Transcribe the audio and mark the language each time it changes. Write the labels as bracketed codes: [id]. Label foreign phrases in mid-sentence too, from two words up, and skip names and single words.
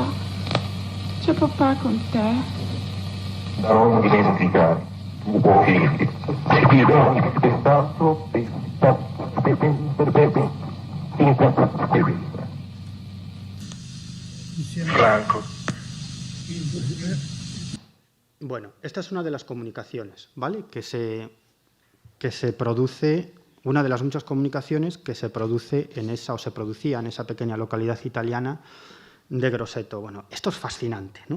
[it] C'è papà con te? Non dimenticare, tu puoi dirti, Franco. [es] Bueno, esta es una de las comunicaciones, ¿vale? Que se produce, una de las muchas comunicaciones que se produce en esa, o se producía en esa pequeña localidad italiana de Grosseto. Bueno, esto es fascinante, ¿no?